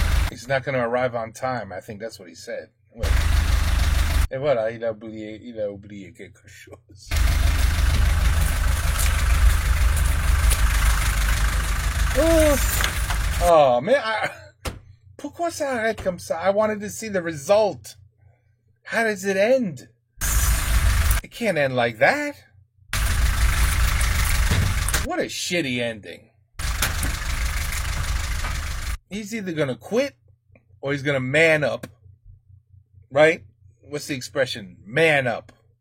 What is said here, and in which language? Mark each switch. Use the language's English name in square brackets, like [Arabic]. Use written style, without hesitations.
[English] He's not going to arrive on time. I think that's what he said. [French] Well, et voilà, il a oublié quelque chose. [English] Oh, man, [French] pourquoi ça arrête comme ça? [English] I wanted to see the result. How does it end? It can't end like that. What a shitty ending. He's either gonna quit or he's gonna man up. Right? What's the expression? Man up.